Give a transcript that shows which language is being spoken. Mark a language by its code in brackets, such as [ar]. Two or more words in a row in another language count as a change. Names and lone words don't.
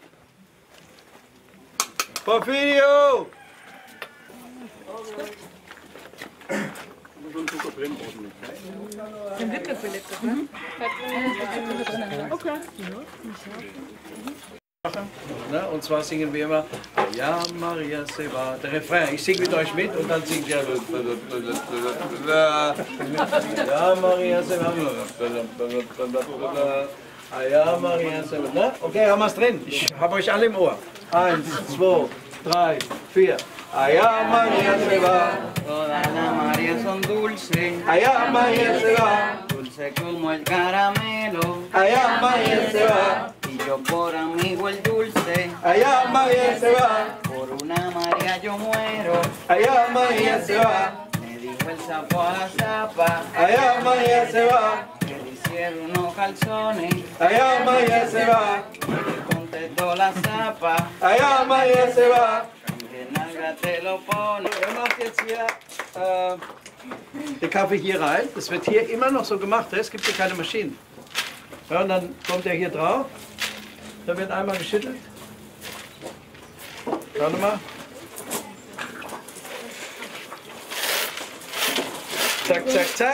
[de] Porfirio! Ne? Und zwar singen wir immer [es] Ja Maria se va. [de] Der Refrain. Ich singe mit euch mit und dann singt ihr [es] Ja Maria se va. Ja Maria se va. [de] Ne? Okay, haben wir es drin. Ich habe euch alle im Ohr. 1, 2, 3, 4. [es] Allá María se va, Todas las Marías son dulces, allá María se va, dulce como el caramelo. allá María se va, Y yo por amigo el dulce, allá María se va, por una María yo muero. allá María se va, Me dijo el sapo a la zapa, allá María se va, que le hicieron unos calzones. allá María se va, Le contestó la zapa, allá María se va. que nalga te lo pone. [de] Er macht jetzt hier den Kaffee hier rein. Das wird hier immer noch so gemacht. Es gibt hier keine Maschinen. Ja, und dann kommt er hier drauf. Da wird einmal geschüttelt. Schau mal. Zack, zack, zack.